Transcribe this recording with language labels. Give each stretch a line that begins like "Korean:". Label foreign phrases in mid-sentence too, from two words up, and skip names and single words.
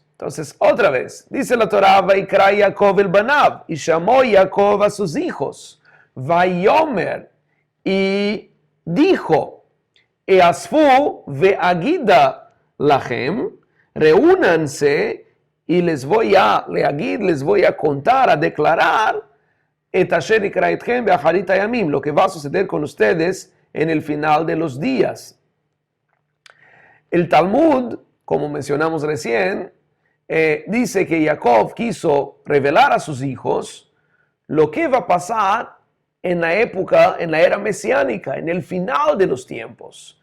Spanish: Entonces, otra vez, dice la Torá:
Hebrew: ויקרא יעקב אל בניו,
Spanish: y llamó Jacob a sus hijos. Vayomer, y dijo:
Hebrew: האספו ואגידה לכם,
Spanish: reúnanse y les voy a contar, a declarar,
Hebrew: את אשר יקרא אתכם באחרית הימים,
Spanish: lo que va a suceder con ustedes en el final de los días. El Talmud, como mencionamos recién, dice que Jacob quiso revelar a sus hijos lo que va a pasar en la época, en la era mesiánica, en el final de los tiempos.